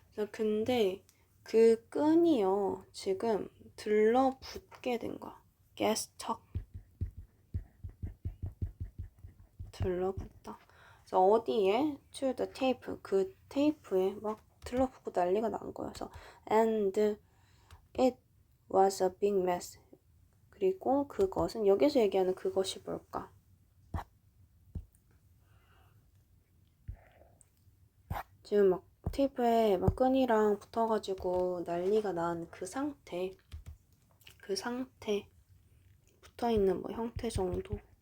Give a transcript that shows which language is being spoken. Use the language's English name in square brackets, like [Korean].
[Korean] 근데 그 끈이요, 지금 들러붙게 된 거야. [English] get stuck. [Korean] 들러붙다. 그래서 어디에? [English] to the tape. [Korean] 그 테이프에 막 들러붙고 난리가 난 거야. 그래서 [English] and it was a big mess. [Korean] 그리고 그것은, 여기서 얘기하는 그것이 뭘까? 지금 막 테이프에 막 끈이랑 붙어가지고 난리가 난 그 상태, 붙어있는 뭐 형태 정도.